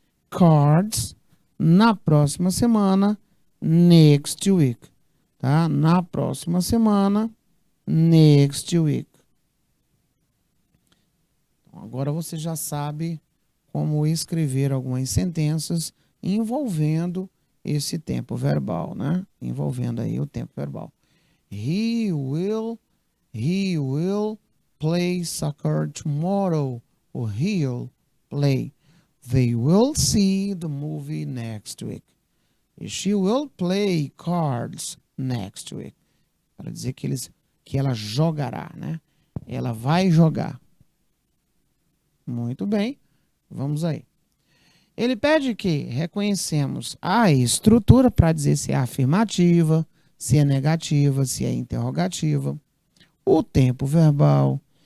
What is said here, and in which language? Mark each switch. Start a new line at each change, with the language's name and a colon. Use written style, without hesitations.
Portuguese: Cards na próxima semana,
English: next week.
Portuguese: Tá? Na próxima semana,
English: next week.
Portuguese: Então, agora você já sabe como escrever algumas sentenças envolvendo esse tempo verbal, né? Envolvendo aí o tempo verbal.
English: He will play soccer tomorrow. Or he'll play. They will see the movie next week. She will play cards next week.
Portuguese: Para dizer que ela jogará, né? Ela vai jogar. Muito bem. Vamos aí. Ele pede que reconhecemos a estrutura para dizer se é afirmativa, se é negativa, se é interrogativa, o tempo verbal.